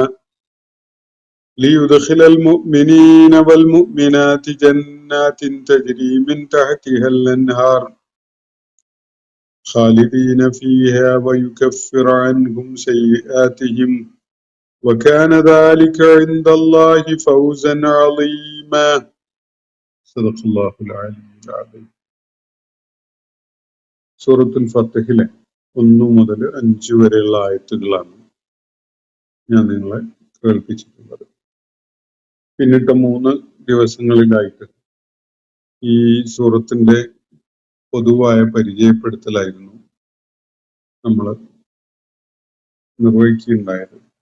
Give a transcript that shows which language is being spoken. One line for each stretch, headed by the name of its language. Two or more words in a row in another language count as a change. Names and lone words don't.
Arabic: ليدخل المؤمنين والمؤمنات جنات تجري من تحتها الأنهار خالدين فيها ويكفر عنهم سيئاتهم وكان ذلك عند الله فوزا عظيما. صدق الله العلي العظيم.
Malayalam: സൂറത്തുൽ ഫത്ഹിലെ 1 മുതൽ 5 വരെയുള്ള ആയത്തുകളാണ് ഞാൻ നിങ്ങളെ കേൾപ്പിച്ചിട്ടുള്ളത്. പിന്നിട്ട 3 ദിവസങ്ങളിലായിട്ട് ഈ സൂറത്തിന്റെ പൊതുവായ പരിചയപ്പെടുത്തലായിരുന്നു നമ്മൾ നിർവഹിക്കുകയുണ്ടായത്.